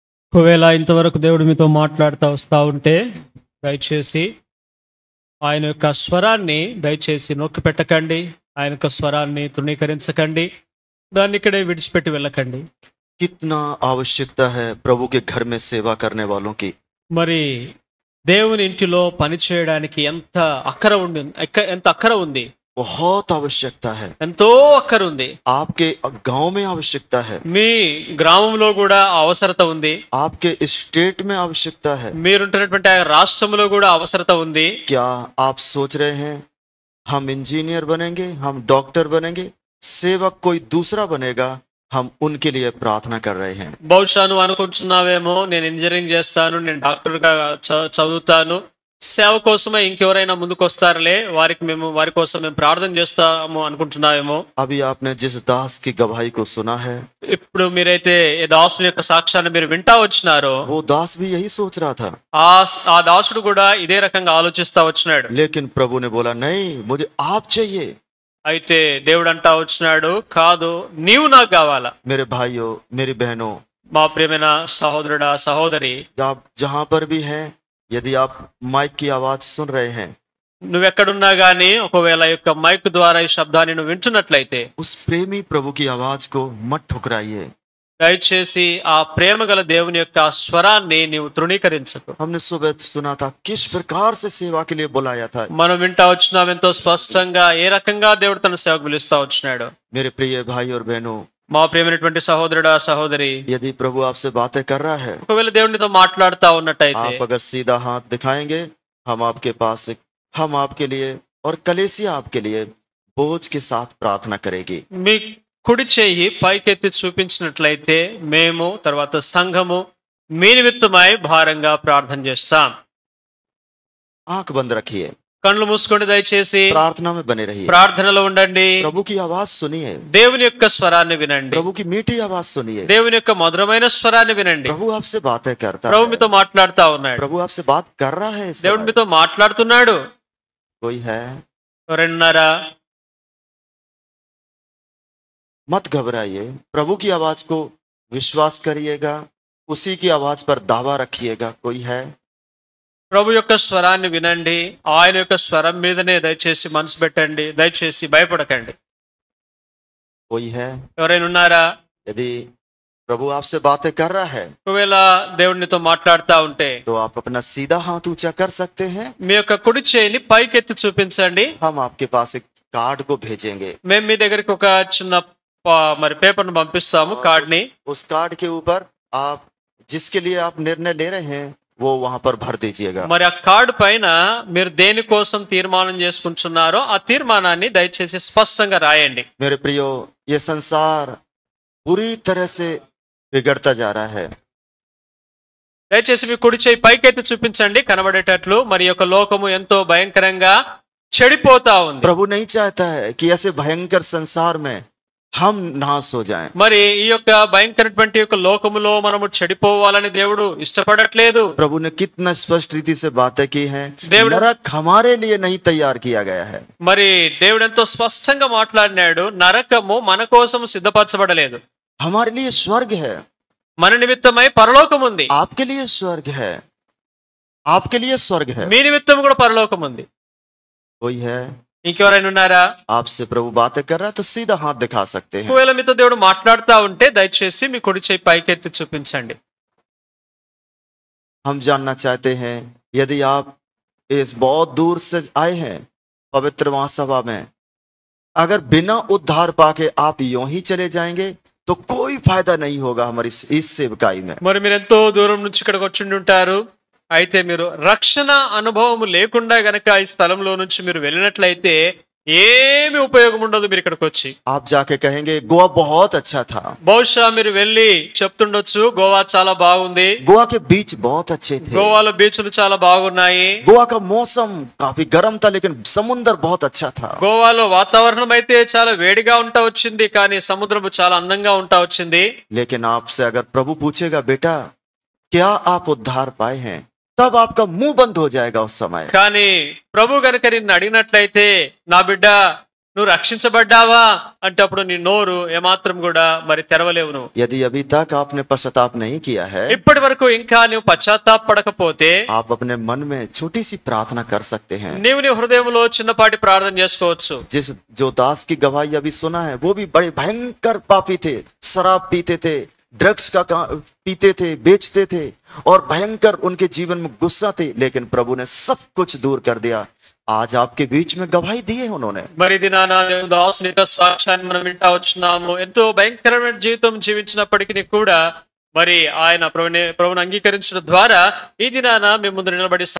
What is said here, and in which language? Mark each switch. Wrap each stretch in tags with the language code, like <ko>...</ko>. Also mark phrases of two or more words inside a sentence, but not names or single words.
<te>ఒకవేళ ఇంతవరకు దేవుడు మీతో మాట్లాడుతూ వస్తూ ఉంటే దయచేసి ఆయన యొక్క స్వరాన్ని దయచేసి నొక్కి పెట్టకండి, ఆయన యొక్క స్వరాన్ని తృణీకరించకండి, దాన్ని ఇక్కడే విడిచిపెట్టి వెళ్ళకండి.</te> <hi>कितना आवश्यकता है प्रभु के घर में सेवा करने वालों की.</hi> <te>మరి దేవుని ఇంటిలో పని చేయడానికి ఎంత అక్కర ఉంది,</te> <hi>बहुत आवश्यकता है.</hi> <te>ఎంతో అక్కర ఉంది.</te> <hi>आपके गांव में आवश्यकता है,</hi> <te>మీ గ్రామంలో కూడా అవసరత ఉంది,</te> <hi>आपके स्टेट में आवश्यकता है.</hi> <te>మీరుంటున్నటువంటి ఆ రాష్ట్రంలో కూడా అవసరత ఉంది.</te> <hi>क्या आप सोच रहे हैं हम इंजीनियर बनेंगे, हम डॉक्टर बनेंगे, सेवक कोई दूसरा बनेगा, हम उनके लिए प्रार्थना कर रहे हैं.</hi> <te>బహుశా నువ్వు అనుకుంటున్నావేమో, నేను ఇంజనీరింగ్ చేస్తాను, నేను డాక్టర్గా చదువుతాను, సేవ కోసమే ఇంకెవరైనా ముందుకు వస్తారులే, వారి కోసం మేము ప్రార్థన చేస్తాము అనుకుంటున్నావేమో.</te> <hi>अभी आपने जिस दास की गवाही को सुना है,</hi> <te>ఇప్పుడు మీరైతే ఈ దాసుని యొక్క సాక్ష్యాన్ని మీరు వింటా వచ్చినారో,</te> <hi>वो दास भी यही सोच रहा था.</hi> <te>ఆ దాసుడు కూడా ఇదే రకంగా ఆలోచిస్తా వచ్చినాడు.</te> <hi>लेकिन प्रभु ने बोला नहीं, मुझे आप चाहिए.</hi> <te>అయితే దేవుడు అంటా వచ్చినాడు, కాదు నీవు నాకు కావాలా.</te> <hi>मेरे भाइयों, मेरी बहनों,</hi> <te>మా ప్రియమైన సహోదరుడా సహోదరి,</te> <hi>आप जहां पर भी हैं, यदि आप माइक की आवाज सुन रहे हैं,</hi> <te>నువ్వెక్కడున్నా గానీ ఒకవేళ యొక్క మైక్ ద్వారా ఈ శబ్దాన్ని నువ్వు వింటున్నట్లయితే,</te> <hi>उस प्रेमी प्रभु की आवाज को मत ठुकराइए.</hi> <te>దయచేసి ఆ ప్రేమ గల దేవుని యొక్క స్వరాన్ని నీవు తృణీకరించకు.</te> <hi>हमने सुबह सुना था किस प्रकार से सेवा के लिए बुलाया था.</hi> <te>మనం వింటా వచ్చినాం ఎంతో స్పష్టంగా ఏ రకంగా దేవుడు తన సేవకు పిలుస్తా వచ్చినాడు.</te> <hi>मेरे प्रिय भाई और बहनों,</hi> <te>మా ప్రియమైనటువంటి సహోదరుడా సహోదరి,</te> <hi>यदि प्रभु आपसे बातें कर रहा है,</hi> <te>ఒకవేళ దేవునితో మాట్లాడుతా ఉన్నట్టయితే,</te> <hi>आप अगर सीधा हाथ दिखाएंगे, हम आपके लिए और कलीसिया आपके लिए बोझ के साथ प्रार्थना करेगी.</hi> <te>మీ కుడి చేయి పైకెత్తి చూపించినట్లయితే మేము తర్వాత సంఘము మీ నిమిత్తమై భారంగా ప్రార్థన చేస్తాం.</te> <hi>आंख बंद रखिए,</hi> <te>కళ్ళు మూసుకోండి, దయచేసి</te> <hi>प्रार्थना में बने रहिए,</hi> <te>ప్రార్థనలో ఉండండి.</te> <hi>प्रभु की आवाज सुनिए,</hi> <te>దేవుని యొక్క స్వరాన్ని వినండి,</te> <hi>प्रभु की मीठी आवाज सुनिए.</hi> <te>దేవుని యొక్క మధురమైన స్వరాన్ని వినండి.</te> <hi>प्रभु आपसे बातें करता</hi> <te>ప్రభు</te> <hi>है,</hi> <te>మీతో మాట్లాడుతా ఉన్నాడు,</te> <hi>प्रभु आपसे बात कर रहा है. इस</hi> <te>దేవుడు</te> <hi>समय</hi> <te>మీతో మాట్లాడుతున్నాడు.</te> <hi>कोई है,</hi> <te>ఎవరన్నారా?</te> <hi>मत घबराइए, प्रभु की आवाज को विश्वास करिएगा, उसी की आवाज पर दावा रखिएगा. कोई है?</hi> <te>ప్రభు యొక్క స్వరాన్ని వినండి, ఆయన యొక్క స్వరం మీదనే దయచేసి మనసు పెట్టండి, దయచేసి భయపడకండి.</te> <hi>कोई है?</hi> <te>ఎవరైనా ఉన్నారా?</te> <hi>यदि प्रभु आपसे बातें कर रहा है,</hi> <te>ఒకవేళ దేవుడినితో మాట్లాడుతా ఉంటే</te> <hi>तो आप अपना सीधा हाथ ऊंचा कर सकते हैं.</hi> <te>మీ యొక్క కుడి చేయిని పైకెత్తి చూపించండి.</te> <hi>हम आपके पास एक कार्ड को भेजेंगे.</hi> <te>మేము మీ దగ్గరికి ఒక చిన్న మరి పేపర్ను పంపిస్తాము, కార్డ్ని.</te> <hi>उस कार्ड के ऊपर आप जिसके लिए आप निर्णय ले रहे हैं वो वहां पर भर दीजिएगा.</hi> <te>మరి ఆ కార్డు పైన మీరు దేనికోసం తీర్మానం చేసుకుంటున్నారో ఆ తీర్మానాన్ని దయచేసి స్పష్టంగా రాయండి.</te> <hi>मेरे प्रियो, ये संसार पूरी तरह से बिगड़ता जा रहा है.</hi> <te>దయచేసి మీ కుడి చేయి పైకెత్తి చూపించండి కనబడేటట్లు. మరి యొక్క లోకము ఎంతో భయంకరంగా చెడిపోతా ఉంది.</te> <hi>प्रभु नहीं चाहता है कि ऐसे भयंकर संसार में हम नाश हो जाएं.</hi> <te>మరి ఈ యొక్క భయంకరటువంటి యొక్క లోకములో మనము చెడిపోవాలని దేవుడు ఇష్టపడట్లేదు.</te> <hi>प्रभु ने कितना स्पष्ट रीति से बातें की हैं.</hi> <te>దేవుడు</te> <hi>नरक हमारे लिए नहीं तैयार किया गया है.</hi> <te>మరి దేవుడు ఎంతో స్పష్టంగా మాట్లాడినాడు, నరకము మన కోసం సిద్ధపరచబడలేదు,</te> <hi>हमारे लिए स्वर्ग है.</hi> <te>మన నిమిత్తమై పరలోకం ఉంది.</te> <hi>आपके लिए स्वर्ग है, आपके लिए स्वर्ग है.</hi> <te>మీ నిమిత్తం కూడా పరలోకం ఉంది.</te> <hi>कोई है?</hi> <te>ఇంకెవరైనా ఉన్నారా?</te> <hi>आपसे प्रभु बातें कर रहा है तो सीधा हाथ दिखा सकते हैं.</hi> <te>ఒకవేళ మీతో దేవుడు మాట్లాడుతా ఉంటే దయచేసి మీ కుడి చేయి పైకెత్తి చూపించండి.</te> <hi>हम जानना चाहते हैं, यदि आप इस बहुत दूर से आए हैं पवित्र महासभा में, अगर बिना उद्धार पाके आप यूं ही चले जाएंगे तो कोई फायदा नहीं होगा हमारी इस सेवकाई में.</hi> <te>మరి మీరు ఎంతో దూరం నుంచి ఇక్కడికి వచ్చి ఉంటారు, అయితే మీరు రక్షణ అనుభవం లేకుండా గనక ఈ స్థలంలో నుంచి మీరు వెళ్ళినట్లయితే ఏమి ఉపయోగం ఉండదు. మీరు ఇక్కడికి వచ్చి</te> <hi>आप जाके कहेंगे गोवा बहुत अच्छा था,</hi> <te>బహుశా మీరు వెళ్ళి చెప్తుండొచ్చు, గోవా చాలా బాగుంది,</te> <hi>गोवा के बीच बहुत अच्छे थे,</hi> <te>గోవాలో బీచ్లు చాలా బాగున్నాయి,</te> <hi>गोवा का मौसम काफी गर्म था लेकिन समुद्र बहुत अच्छा था.</hi> <te>గోవాలో వాతావరణం అయితే చాలా వేడిగా ఉంటా వచ్చింది, కానీ సముద్రము చాలా అందంగా ఉంటా వచ్చింది.</te> <hi>लेकिन आपसे अगर प्रभु पूछेगा बेटा क्या आप उद्धार पाए हैं, तब आपका मुंह बंद हो जाएगा उस समय.</hi> <te>కానీ ప్రభు గనుక నిన్ను అడిగినట్లయితే, నా బిడ్డ నువ్వు రక్షించబడ్డావా అంటే అప్పుడు నీ నోరు ఏమాత్రం కూడా మరి తెరవలేవు నువ్వు.</te> <hi>यदि अभी तक आपने पश्चाताप नहीं किया है,</hi> <te>ఇప్పటి వరకు ఇంకా నువ్వు పశ్చాత్తాపడకపోతే</te> <hi>आप अपने मन में छोटी सी प्रार्थना कर सकते हैं.</hi> <te>నీవు నీ హృదయంలో చిన్నపాటి ప్రార్థన చేసుకోవచ్చు.</te> <hi>जिस जो दास की गवाही अभी सुना है, वो भी बड़े भयंकर पापी थे, शराब पीते थे, ड्रग्स का पीते थे, बेचते थे और भयंकर उनके जीवन में गुस्सा थे, लेकिन प्रभु ने सब कुछ दूर कर दिया. आज आपके बीच में गवाही दी है उन्होंने.</hi> <te>మరి ఇది నా దాసుని యొక్క సాక్ష్యాన్ని మనం వింటా వచ్చినాము. ఎంతో భయంకరమైన జీవితం జీవించినప్పటికీ కూడా మరి ఆయన ప్రభువుని అంగీకరించడం ద్వారా ఈ దినాన మేము ముందు నిలబడి</te>